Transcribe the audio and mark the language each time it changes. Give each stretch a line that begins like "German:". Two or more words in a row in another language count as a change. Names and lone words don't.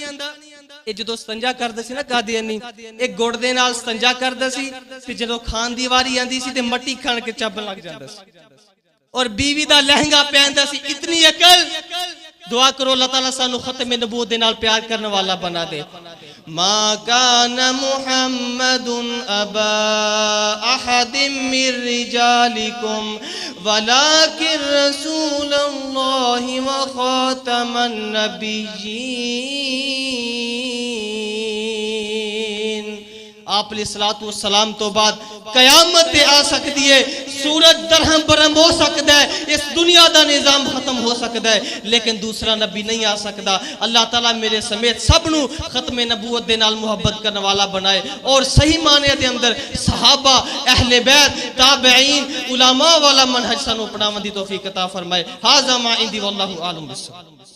Punjabi: یہ جو استنجا کردا سی نا قادیانی، ایک گڑ دے نال استنجا کردا سی، تے جدوں کھان دی واری آندی سی تے مٹی کھان کے چبن لگ جاندا سی، اور بیوی دا لہنگا پہندا سی. اتنی عقل، دعا کرو اللہ تعالیٰ سانوں ختم نبوت دے نال پیار کرنے والا بنا دے.
Arabic: ما كان محمد أبا أحد من رجالكم ولكن رسول الله وخاتم النبيين.
Urdu: آپ
Arabic: عليه الصلاة والسلام
Urdu: تو بعد قیامت آ سکتی ہے، سورج درہم برہم ہو سکتا ہے، اس دنیا کا نظام ختم ہو سکتا ہے، لیکن دوسرا نبی نہیں آ سکتا.
Punjabi: اللہ تعالیٰ میرے سمیت سبھناں نوں ختم نبوت دے نال محبت کرنے والا بنائے، اور صحیح معنی دے اندر صحابہ اہل بیت تابعین علما والا منہج سانوں اپناون دی توفیق عطا فرمائے.
Arabic: هذا ما عندي والله أعلم بالصواب.